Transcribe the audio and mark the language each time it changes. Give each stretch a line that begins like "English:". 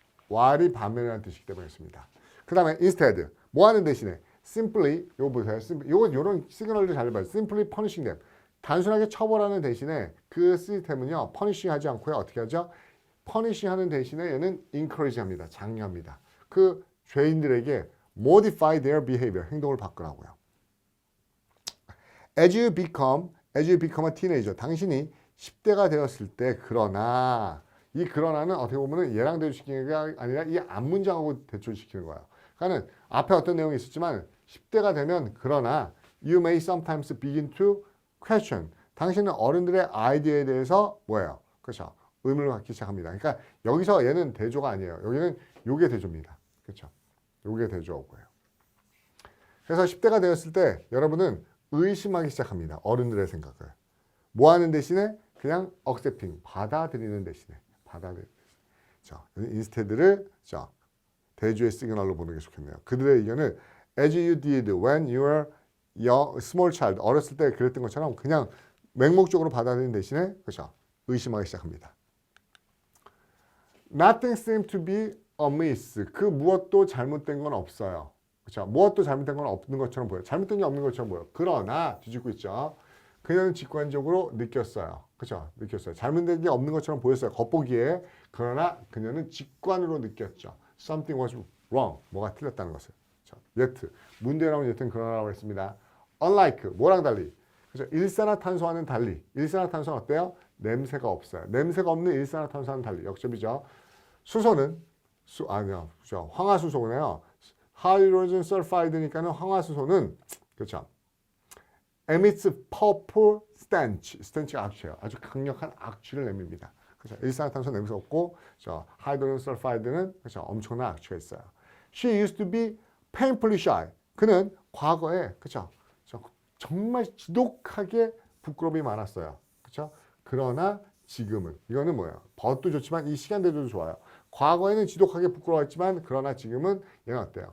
Korean: while이 반면이라는 뜻이기 때문에 있습니다. 그 다음에 instead. 뭐 하는 대신에 simply, 요거 보세요. 요런 시그널도 잘 봐요.
English: simply punishing them.
Korean: 단순하게 처벌하는 대신에 그 시스템은요, punishing 하지 않고요. 어떻게 하죠? punishing 하는 대신에 얘는 encourage 합니다. 장려합니다. 그 죄인들에게
English: modify their behavior.
Korean: 행동을 바꾸라고요.
English: as you become a teenager.
Korean: 당신이 10대가 되었을 때 그러나 이 그러나는 어떻게 보면 얘랑 대조시키는 게 아니라 이 앞문장하고 대조시키는 거예요. 그러니까 앞에 어떤 내용이 있었지만 10대가 되면 그러나
English: you may sometimes begin to question.
Korean: 당신은 어른들의 아이디어에 대해서 뭐예요? 그렇죠. 의문을 갖기 시작합니다. 그러니까 여기서 얘는 대조가 아니에요. 여기는 요게 대조입니다. 그렇죠. 요게 대조고요. 그래서 10대가 되었을 때 여러분은 의심하기 시작합니다. 어른들의 생각을. 뭐 하는 대신에 그냥 accepting, 받아들이는 대신에. 자, instead를 대조의 시그널로 보는 게 좋겠네요. 그들의 의견을
English: as you did when you were young, small child.
Korean: 어렸을 때 그랬던 것처럼 그냥 맹목적으로 받아들이는 대신에 그렇죠. 의심하기 시작합니다.
English: Nothing seems to be amiss.
Korean: 그 무엇도 잘못된 건 없어요. 그렇죠. 무엇도 잘못된 건 없는 것처럼 보여요. 잘못된 게 없는 것처럼 보여요. 그러나 뒤집고 있죠. 그녀는 직관적으로 느꼈어요. 그렇죠? 느꼈어요. 잘못된 게 없는 것처럼 보였어요. 겉보기에. 그러나 그녀는 직관으로 느꼈죠.
English: Something was wrong.
Korean: 뭐가 틀렸다는 것을.
English: yet.
Korean: 문제에 나온 yet는 그러나라고 했습니다. Unlike. 뭐랑 달리? 그렇죠? 일산화탄소와는 달리. 일산화탄소는 어때요? 냄새가 없어요. 냄새가 없는 일산화탄소와는 달리. 역접이죠. 수소는 그렇죠? 황화수소네요. 하이드로젠 설파이드니까는 황화수소는 그렇죠?
English: emits powerful stench.
Korean: stench가 악취예요. 아주 강력한 악취를 내밉니다. 그렇죠? 일산화탄소 냄새 없고, 하이드로젠 설파이드는 그렇죠? 엄청난 악취가 있어요.
English: She used to be painfully shy.
Korean: 그는 과거에 그렇죠? 정말 지독하게 부끄러움이 많았어요. 그렇죠? 그러나 지금은 이거는 뭐예요? 벗도 좋지만 이 시간대도 좋아요. 과거에는 지독하게 부끄러웠지만 그러나 지금은 얘는 어때요?